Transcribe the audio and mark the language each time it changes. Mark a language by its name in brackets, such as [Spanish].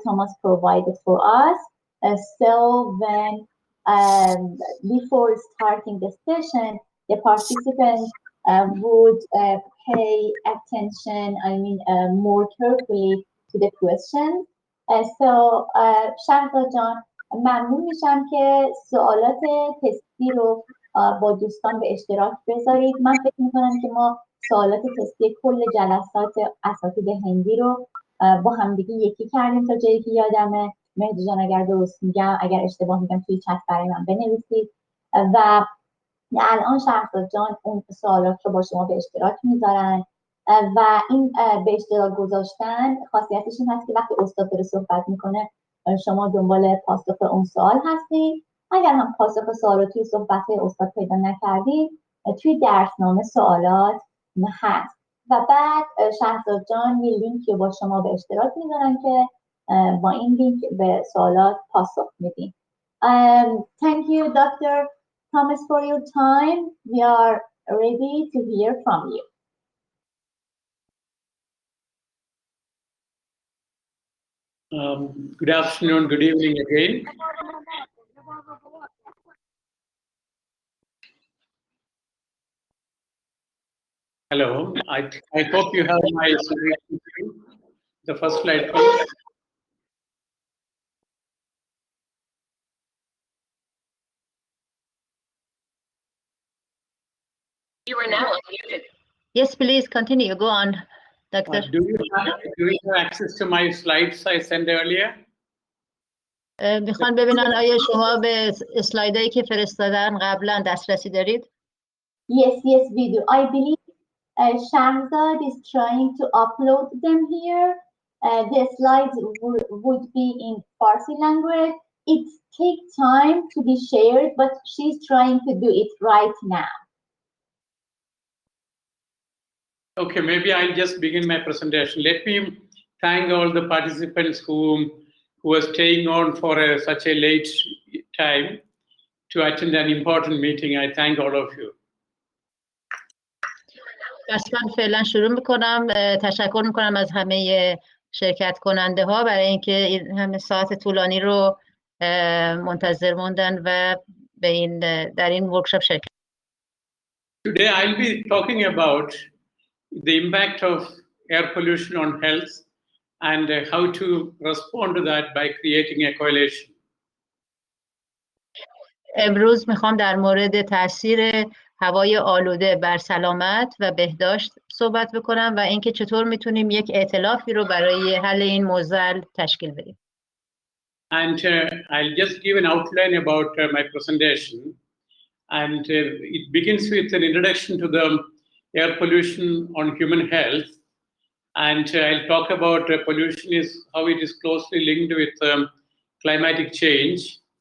[English] Thomas provided for us. So when before starting the session, the participants would pay attention, more carefully to the questions. So Shahzad John, [Persian] ممنون میشم که سوالات تستی رو با دوستان به اشتراک بذارید. من فکر میکنم که ما سوالات تستی کل جلسات اساتید هندی رو با همدیگه یکی کردیم تا جایی که یادمه. مهدی جان اگر درست میگم، اگر اشتباه میگم توی چت برای من بنویسید. و الان شهرزاد جان اون سوالات رو با شما به اشتراک میذارن و این به اشتراک گذاشتن خاصیتش این هست که وقتی استاد داره صحبت میکنه شما دنبال پاسخ اون سوال هستید. اگر هم پاسخ سوال رو توی صحبت استاد پیدا نکردید توی درسنامه سوالات هست و بعد شهرزاد جان یه لینکی رو با شما به اشتراک میذارن که با این لینک به سوالات پاسخ میدین. [English] Thank you, Dr. Thomas, for your time. We are ready to hear from you. Good afternoon, good evening again. Hello, I hope you have my slide. The first slide, please. You are now unmuted. Yes, please continue. Go on, Doctor. Do you have access to my slides I sent earlier? [Persian] میخوان ببینن آیا شما به اسلایدایی که فرستادن قبلا دسترسی دارید؟ [English] Yes, we do. I believe Shahzad is trying to upload them here. The slides would be in Farsi language. It takes time to be shared, but she's trying to do it right now. Okay, maybe I'll just begin my presentation. Let me thank all the participants who are staying on for such a late time to attend an important meeting. I thank all of you. [Persian] پس من فعلا شروع میکنم. تشکر میکنم از همه شرکت کننده ها برای اینکه این همه ساعت طولانی رو منتظر موندن و به این در این ورکشاپ شرکت. [English] Today I'll be talking about the impact of air pollution on health and how to respond to that by creating a coalition. [Persian] امروز میخوام در مورد تاثیر هوای آلوده بر سلامت و بهداشت صحبت بکنم و اینکه چطور میتونیم یک ائتلافی رو برای حل این معضل تشکیل بدیم. [English] And I'll just give an outline about my presentation. And it begins with an introduction to the air pollution on human health. And I'll talk about pollution is how it is closely linked with climatic change.